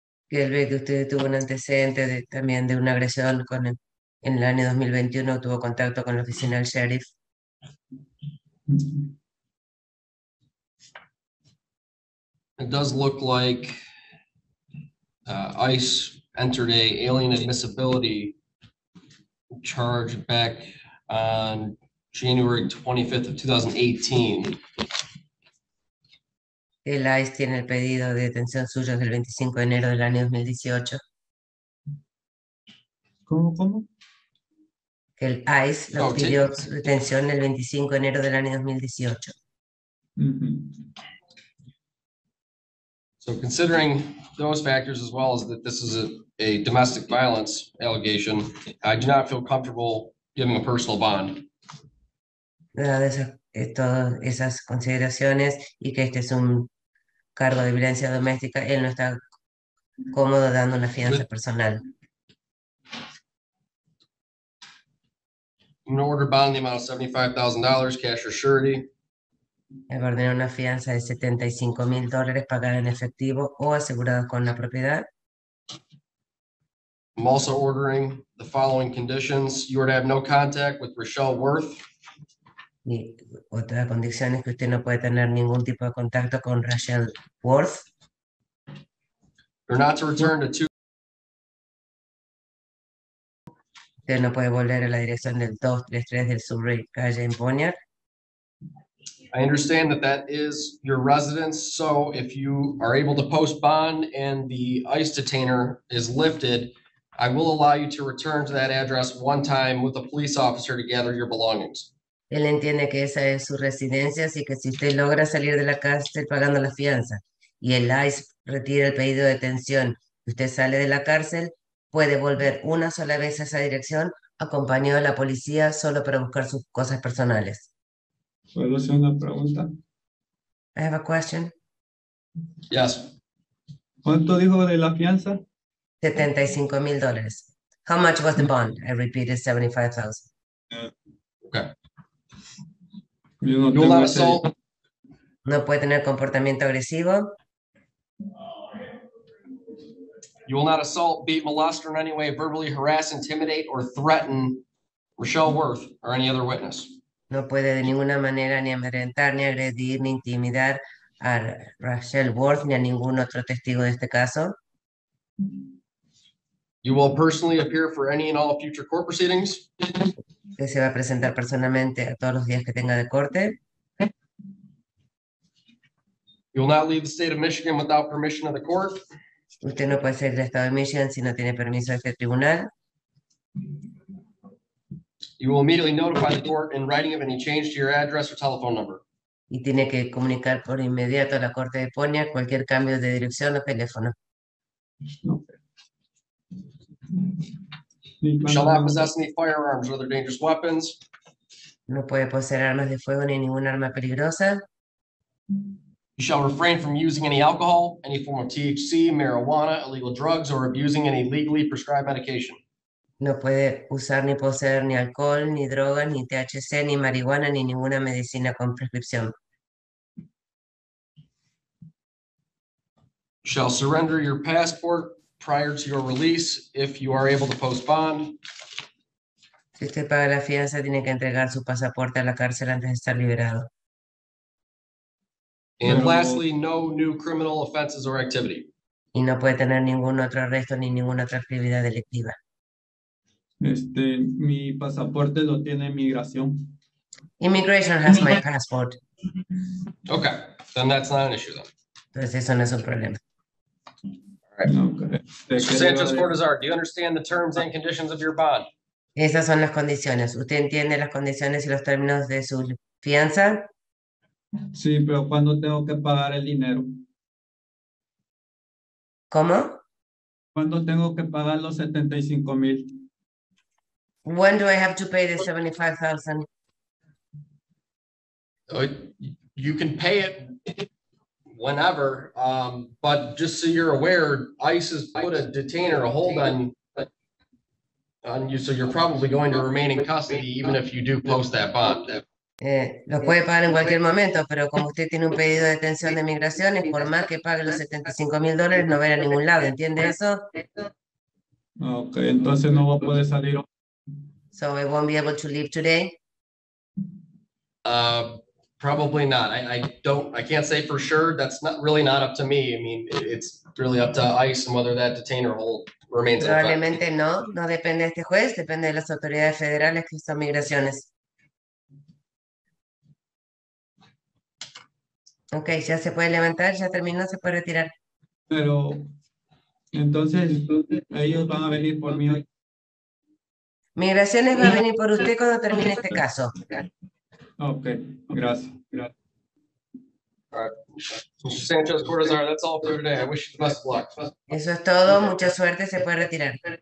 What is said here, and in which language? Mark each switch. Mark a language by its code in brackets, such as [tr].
[es] Que él ve que usted tuvo un antecedente también de una agresión en el año 2021, tuvo contacto con la oficina del sheriff. [en] It does look like ICE entered a alien admissibility charge back on January 25th of 2018. [es] El ICE tiene el pedido de detención suyo del 25 de enero del año 2018. ¿Cómo? Que el ICE lo pidió su detención el 25 de enero del año 2018. [en] So considering those factors, as well as that this is a domestic violence allegation, I do not feel comfortable giving a personal bond. [es] Dadas todas esas consideraciones y que este es un cargo de violencia doméstica, él no está cómodo dando una fianza personal. [en] I'm going to order bond in the amount of $75,000 cash or surety. [es] Él va a ordenar una fianza de $75,000 pagada en efectivo o asegurada con la propiedad. [en] I'm also ordering the following conditions. You are to have no contact with Rochelle Worth. [es] Y otra condición es que usted no puede tener ningún tipo de contacto con Rachel Worth. [en] You're not to return to 2. [es] Usted no puede volver a la dirección del 233 del Surrey calle en Bonnier. [en] I understand that that is your residence, so if you are able to post bond and the ICE detainer is lifted, I will allow you to return to that address one time with a police officer to gather your belongings. [es] Él entiende que esa es su residencia, así que si usted logra salir de la cárcel pagando la fianza y el ICE retira el pedido de detención y usted sale de la cárcel, puede volver una sola vez a esa dirección acompañado de la policía solo para buscar sus cosas personales. ¿Puedo hacer una pregunta? [en] I have a question. Yes. [es] ¿Cuánto dijo de la fianza? [en] $75,000. How much was the bond? I repeated, $75,000. Okay. [es] Yo no [en] You will not [es] ese- [en] assault. [es] No puede tener comportamiento agresivo. [en] You will not assault, beat, molest, or in any way verbally harass, intimidate, or threaten Rochelle Worth or any other witness. [es] No puede de ninguna manera ni amedrentar, ni agredir, ni intimidar a Rachel Worth ni a ningún otro testigo de este caso. [en] You will personally appear for any and all future court proceedings. [es] Que se va a presentar personalmente a todos los días que tenga de corte. [en] You will not leave the state of Michigan without permission of the court. [es] Usted no puede salir del estado de Michigan si no tiene permiso de este tribunal. [en] You will immediately notify the court in writing of any change to your address or telephone number. [es] Y tiene que comunicar por inmediato a la Corte de Pontiac cualquier cambio de dirección o teléfono. No. [en] You shall not possess any firearms or other dangerous weapons. [es] No puede poseer armas de fuego ni ningún arma peligrosa. [en] You shall refrain from using any alcohol, any form of THC, marijuana, illegal drugs, or abusing any legally prescribed medication. [es] No puede usar ni poseer ni alcohol, ni drogas, ni THC, ni marihuana, ni ninguna medicina con prescripción. [en] Shall surrender your passport prior to your release if you are able to post bond. [es] Si usted paga la fianza, tiene que entregar su pasaporte a la cárcel antes de estar liberado. [en] And [es] Pero- [en] lastly, no new criminal offenses or activity. [es] Y no puede tener ningún otro arresto ni ninguna otra actividad delictiva. Mi pasaporte lo tiene migración. [en] Immigration has my passport. Okay, then that's not an issue then. [es] Entonces eso no es un problema. [en] Okay. Mr. Sanchez Cortazar, do you understand the terms and conditions of your bond? [es] Esas son las condiciones. ¿Usted entiende las condiciones y los términos de su fianza? Sí, pero ¿cuándo tengo que pagar el dinero? ¿Cómo? ¿Cuándo tengo que pagar los 75,000? [en] When do I have to pay the 75,000? You can pay it whenever, but just so you're aware, ICE has put a detainer, a hold on you, so you're probably going to remain in custody even if you do post that bond. [es] Lo puede pagar en cualquier momento, pero como usted tiene un pedido de detención de migraciones, por más que pague los $75,000, no va a ir a ningún lado. ¿Entiende eso? Ok, entonces no voy a poder salir. [en] So I won't be able to leave today. Probably not. I can't say for sure. That's not up to me. I mean, it's really up to ICE and whether that detainer hold remains in effect. [es] Probablemente no depende de este juez, depende de las autoridades federales que son migraciones. Ok, ya se puede levantar, ya terminó, se puede retirar. Pero entonces ellos van a venir por mí hoy. Migraciones va a venir por usted cuando termine este caso. Ok, gracias. [en] Mr. Sanchez Cortazar, that's all for today. I wish you the best of luck. [es] Eso es todo, mucha suerte, se puede retirar.